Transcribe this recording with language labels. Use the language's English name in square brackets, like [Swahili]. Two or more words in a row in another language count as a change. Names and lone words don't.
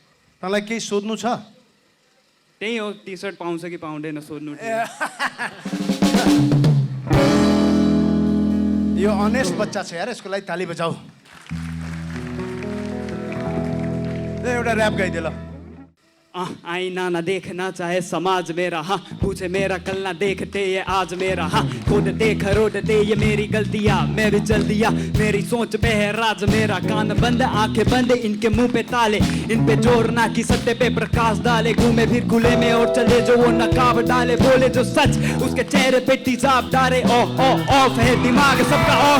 [Nepali] तँलाई केही सोध्नु छ? त्यही हो, टी सर्ट पाउँछ कि पाउँदैन सोध्नु। यो अनेस्ट बच्चा छ यार, यसको लागि ताली बजाऊ। एउटा ऱ्याप गाइदिए ल। [Hindi] आईना ना देखना चाहे समाज मेरा, हाँ पूछे मेरा कल ना देखते ये आज मेरा, हाँ खुद देख रोडते ये मेरी गलतियाँ, मैं भी चल दिया मेरी सोच पे है राज मेरा, कान बंद आंखें बंद इनके मुंह पे ताले, इन पे जोर ना कि सत्य पे प्रकाश डाले, घूमे फिर खुले में और चले जो वो नकाब डाले, बोले जो सच उसके चेहरे पे तेजाब डाले, ऑफ है दिमाग सबका ऑफ